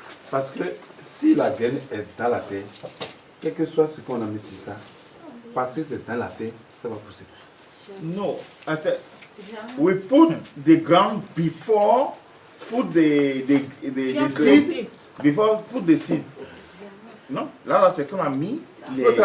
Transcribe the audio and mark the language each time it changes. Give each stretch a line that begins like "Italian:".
French: Parce que si la graine est dans la terre, quel que soit ce qu'on a mis sur ça, parce que c'est dans la terre, ça va pousser.
English: No, I said we put the ground before put the seed. Before put the seed.
French: Non, là c'est qu'on a mis les.